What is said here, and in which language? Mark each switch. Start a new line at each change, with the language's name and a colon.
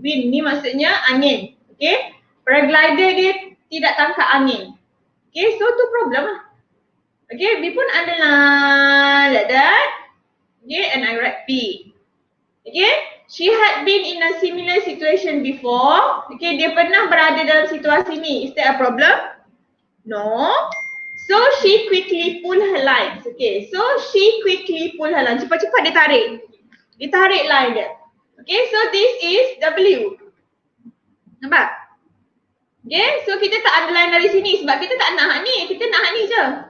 Malay: Wind ni maksudnya angin. Okay, paraglider dia tidak tangkap angin.
English: Okay, so tu problem lah. Okay, we pun underline like that. Okay, and I write P. Okay, she had been in a similar situation before.
Malay: Okay, dia pernah berada dalam situasi ni.
English: Is that a problem? No. So she quickly pull her lines. Okay, so she quickly pull her lines.
Malay: Cepat-cepat dia tarik. Dia tarik line dia.
English: Okay, so this is W.
Malay: Nampak? Okay, so kita tak underline dari sini sebab kita tak nak ni. Kita nak ni je.